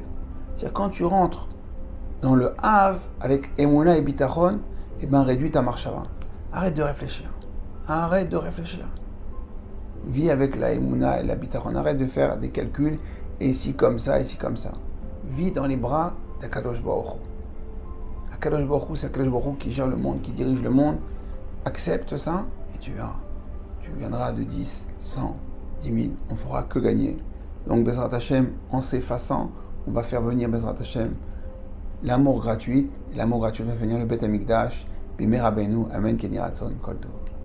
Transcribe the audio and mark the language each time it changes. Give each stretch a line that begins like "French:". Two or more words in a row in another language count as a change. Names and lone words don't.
French: C'est-à-dire quand tu rentres dans le Av avec Emouna et Bitachon, eh ben réduis ta Marshava. Arrête de réfléchir. Arrête de réfléchir. Vis avec la Emouna et la Bitachon. Arrête de faire des calculs, et ici comme ça, ici comme ça. Vis dans les bras d'Akadosh Baruch Hu. Akadosh Baruch Hu, c'est Akadosh Baruch Hu qui gère le monde, qui dirige le monde. Accepte ça, et tu verras. Tu viendras de 10, 100, 10 000. On ne fera que gagner. Donc,
Hebrew: בעזרת השם,
French: en s'effaçant, on va faire venir
Hebrew: בעזרת השם
French: l'amour gratuit. L'amour gratuit va venir le
Hebrew: בית המקדש. בימי רבינו, אמן, כן יהי רצון, כל טוב.